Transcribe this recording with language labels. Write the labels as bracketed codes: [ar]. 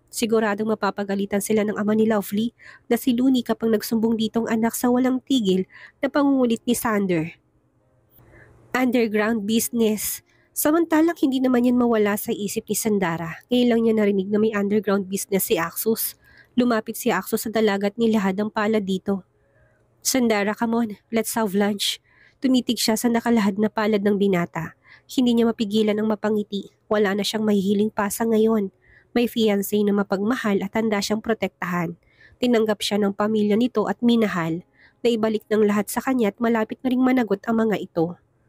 [tl] Siguradong mapapagalitan sila ng ama ni Lovely na si Looney kapag nagsumbong ditong anak sa walang tigil na pangungulit ni Sander. Underground business. Samantalang hindi naman yan mawala sa isip ni Sandara. Ngayon lang niya narinig na may underground business si Axus. Lumapit si Axus sa dalaga at nilahad ang palad dito. [en] Sandara, come on, let's have lunch. [tl] Tumitig siya sa nakalahad na palad ng binata. Hindi niya mapigilan ang mapangiti. Wala na siyang mahihiling pasa ngayon. May fiancé na mapagmahal at handa siyang protektahan. Tinanggap siya ng pamilya nito at minahal. Naibalik ng lahat sa kanya at malapit na ring managot ang mga ito.